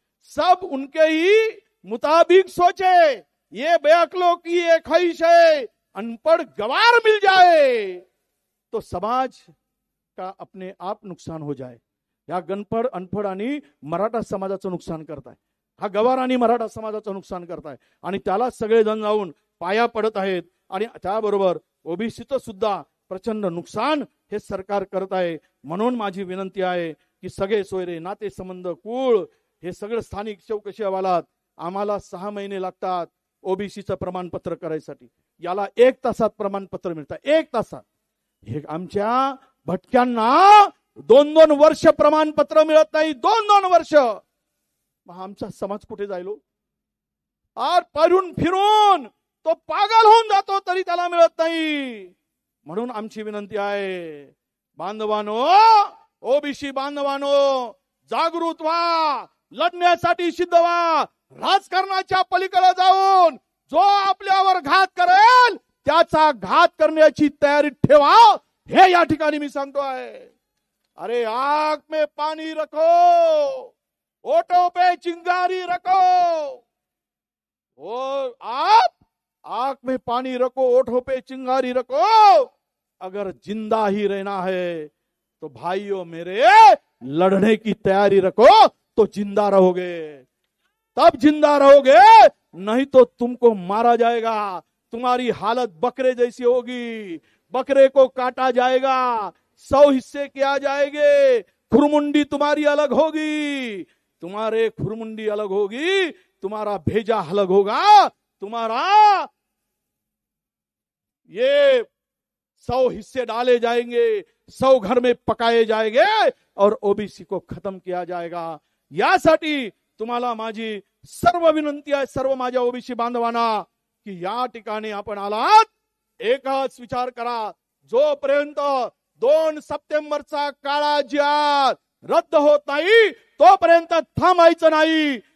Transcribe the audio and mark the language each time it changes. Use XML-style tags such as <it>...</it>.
<hi>सब उनके ही मुताबिक सोचे, ये बेअक्लों की ये ख्वाहिश है. अनपढ़ गवार मिल जाए तो समाज का अपने आप नुकसान हो जाए.</hi> <mr>या गणपड अनपढ आणि मराठा समाजाचं नुकसान करताय, हा गवार आणि मराठा समाजाचं नुकसान करताय आणि त्याला सगळेजण जाऊन पाया पडत आहेत. आणि त्याबरोबर ओबीसीचं सुद्धा प्रचंड नुकसान हे सरकार करत आहे. म्हणून माझी विनंती आहे की सगळे सोयरे, नाते संबंध, कुळ, हे सगळं स्थानिक चौकशी अहवालात आम्हाला 6 महिने लागतात ओबीसीचं प्रमाणपत्र करायसाठी. याला 1 तासात प्रमाणपत्र मिळतं, 1 तासात. हे आमच्या भटक्यांना 2-2 वर्ष प्रमाणपत्र मिळत नाही, 2-2 वर्ष. मग आमचा समाज कुठे जायलो? आज परून फिरून तो पागल होऊन जातो तरी त्याला मिळत नाही. म्हणून आमची विनंती आहे, बांधवानो, ओबीसी बांधवानो, जागृत व्हा, लढण्यासाठी सिद्ध व्हा. राजकारणाच्या पलीकडे जाऊन जो आपल्यावर घात करेल त्याचा घात करण्याची तयारी ठेवा, हे या ठिकाणी मी सांगतोय.</mr> <hi>अरे आंख में पानी रखो, ओठों पे चिंगारी रखो. और आप आंख में पानी रखो, ओठों पे चिंगारी रखो. अगर जिंदा ही रहना है तो भाइयों मेरे, लड़ने की तैयारी रखो, तो जिंदा रहोगे, तब जिंदा रहोगे, नहीं तो तुमको मारा जाएगा. तुम्हारी हालत बकरे जैसी होगी, बकरे को काटा जाएगा, 100 हिस्से किया जाएंगे, खुरमुंडी तुम्हारी अलग होगी, तुम्हारे खुरमुंडी अलग होगी, तुम्हारा भेजा अलग होगा, तुम्हारा ये 100 हिस्से डाले जाएंगे, 100 घर में पकाए जाएंगे और ओबीसी को खत्म किया जाएगा.</hi> <mr>यासाठी तुम्हाला माझी सर्व विनंती आहे, सर्व माझ्या ओबीसी बांधवांना, की या ठिकाणी आपण आलात, एकच विचार करा, जोपर्यंत 2 सप्टेंबरचा काळा जी.आर. रद्द होत नाही तोपर्यंत थांबायचं नाही.</mr>